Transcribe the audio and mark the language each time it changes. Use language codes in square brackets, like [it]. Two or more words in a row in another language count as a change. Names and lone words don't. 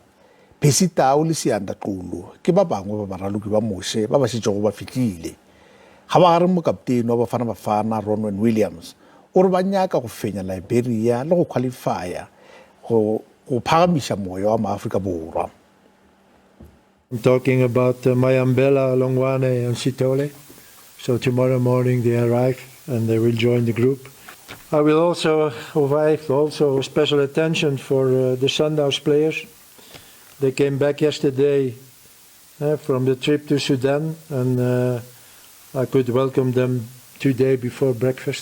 [nso] Pesitao le Sianda Qulu ke ba bangwe ba baraloki ba mose ba ba šetšego ba fihlile. Ga ba gare mokaptene wa Bafana Ronwen Williams o re ba nyaka go fenya Liberia le go qualifya go phagamiša moya wa maAfrika Borwa. [en] I'm talking about Mayambela, Longwane and Sitole. So tomorrow morning they arrive and they will join the group. I will also provide special attention for the Sundowns players. They came back yesterday from the trip to Sudan, and I could welcome them today before breakfast.